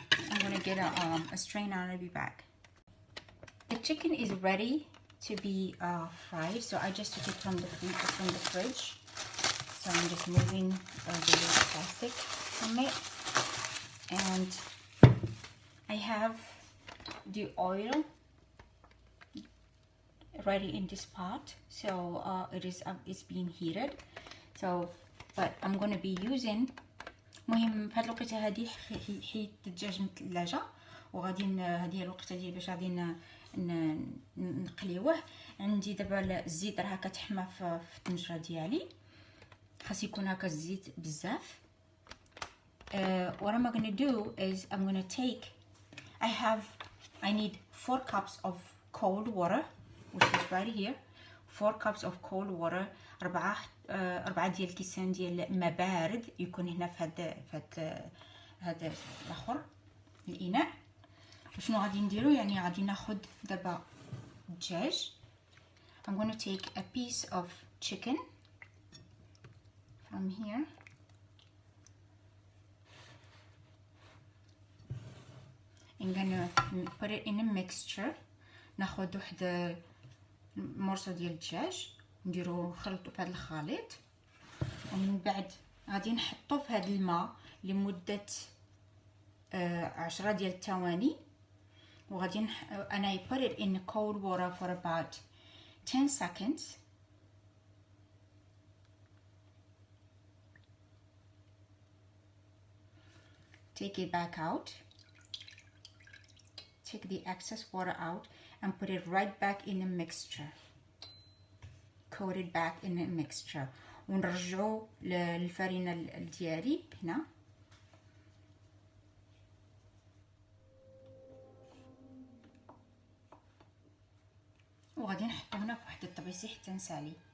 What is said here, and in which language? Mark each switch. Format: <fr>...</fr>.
<en>I'm going to get a strainer and I'll be back. The chicken is ready to be fried, so I just took it from the fridge. So I'm just moving the little plastic from it, and I have the oil ready in this pot. So it's being heated. So but I'm gonna be using</en> <ar>مهم في هاد الوقيته هادي حيت الدجاج من الثلاجه وغادي هذه الوقيته ديال باش غادي نقليوه. عندي دابا الزيت راه كتحمى في الطنجره ديالي، خاص يكون هكا الزيت بزاف.</ar> <en>What I'm gonna do is I'm gonna take I need 4 cups of cold water, which is right here. 4 cups of cold water.</en> <ar>4 ديال الكيسان ديال ما بارد يكون هنا في هذا الاخر الاناء. شنو غادي نديرو؟ يعني غادي ناخذ دابا الدجاج.</ar> <en>I'm gonna take a piece of chicken from here. I'm gonna put it in a mixture.</en> <ar>ناخد واحد مرصو ديال الدجاج نديرو نخلطو في هذا الخليط، ومن بعد غادي نحطو في هذا الماء لمده 10 ديال الثواني. وغادي انا</ar> <en>I put it in cold water for about 10 seconds. Take it back out. Take the excess water out and put it right back in the mixture. Coat it back in the mixture.</en> <ar>ونرجعو للفرينة ديالي هنا. وغادي نحطو هنا في واحد الطبيسي حتى نسالي.</ar>